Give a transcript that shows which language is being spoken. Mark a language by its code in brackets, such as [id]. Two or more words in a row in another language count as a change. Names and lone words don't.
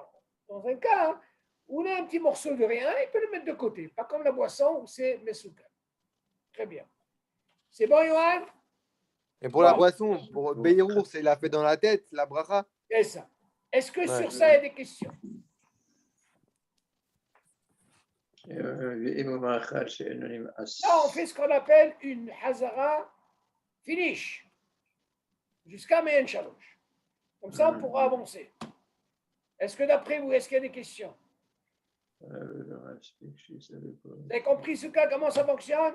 [fr] Dans un cas où on a un petit morceau de rien, il peut le mettre de côté. Pas comme la boisson où c'est mesouka. Très bien. C'est bon, Johan? Et pour la boisson, pour Beyrour, c'est la fait dans la tête, la bracha. C'est ça. Est-ce que Ouais. sur ça, il y a des questions? [he] ואם הוא מאכל שאינו נמאס. [fr] Là, on fait ce qu'on appelle une hazara finish. Jusqu'à Me'en Shalosh. Comme ça, on pourra avancer. Est-ce que d'après vous, est-ce qu'il y a des questions? Vous avez compris ce cas, comment ça fonctionne?